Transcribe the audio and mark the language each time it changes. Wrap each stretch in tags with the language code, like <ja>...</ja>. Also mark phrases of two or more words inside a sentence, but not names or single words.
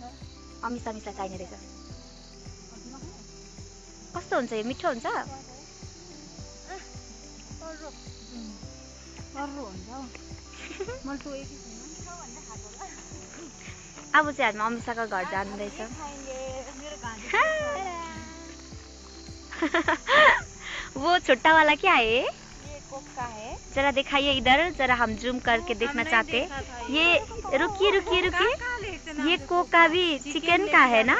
<ne>अमिसा मिसा चाहिने रहेछ। कस्तो हुन्छ यो? मिठो हुन्छ? अब चाहिँ हामी अमिसाको घर जाँदैछ।</ne> <hi>वो छोटा वाला क्या है? ये कोका है। जरा दिखाइए इधर, जरा हम जूम करके देखना चाहते हैं। ये रुकिए रुकिए रुकिए, ये कोका भी चिकन का है ना?</hi>